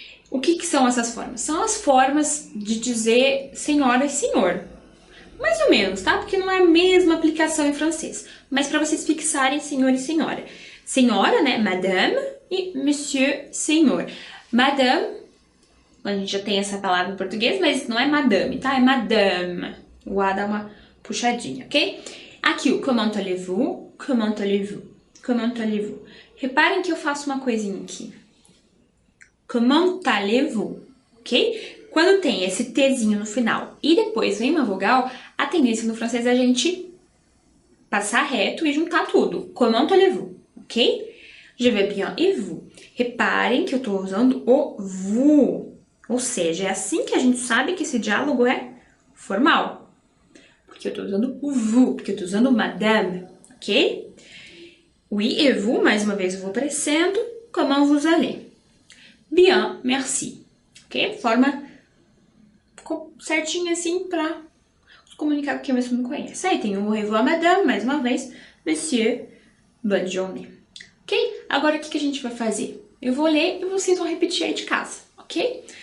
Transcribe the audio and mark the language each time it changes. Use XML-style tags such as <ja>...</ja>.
<pt>O que são essas formas? São as formas de dizer senhora e senhor. Mais ou menos, tá? Porque não é a mesma aplicação em francês. Mas para vocês fixarem senhor e senhora. Senhora, né? Madame e monsieur, senhor. Madame, a gente já tem essa palavra em português, mas não é madame, tá? É madame. O A dá uma puxadinha, ok? Aqui o</pt> <fr>comment allez-vous, comment allez-vous, comment allez-vous.</fr> <pt>Reparem que eu faço uma coisinha aqui.</pt> <fr>Comment allez-vous,</fr> <pt>ok? Quando tem esse Tzinho no final e depois vem uma vogal, a tendência no francês é a gente passar reto e juntar tudo.</pt> <fr>Comment allez-vous, ok? Je vais bien et vous.</fr> <pt>Reparem que eu estou usando o vous. Ou seja, é assim que a gente sabe que esse diálogo é formal. Porque eu estou usando o vous, porque eu estou usando madame, ok?</pt> <fr>Oui et vous,</fr> <pt>mais uma vez eu vou aparecendo.</pt> <fr>Comment vous allez? Bien, merci.</fr> <pt>Ok? Forma certinha assim pra comunicar com quem você não conhece. Aí tem o</pt> <fr>au revoir madame,</fr> <pt>mais uma vez.</pt> <fr>Monsieur, bonne journée. Ok?</fr> <pt>Agora o que a gente vai fazer? Eu vou ler e vocês vão repetir aí de casa, ok?</pt>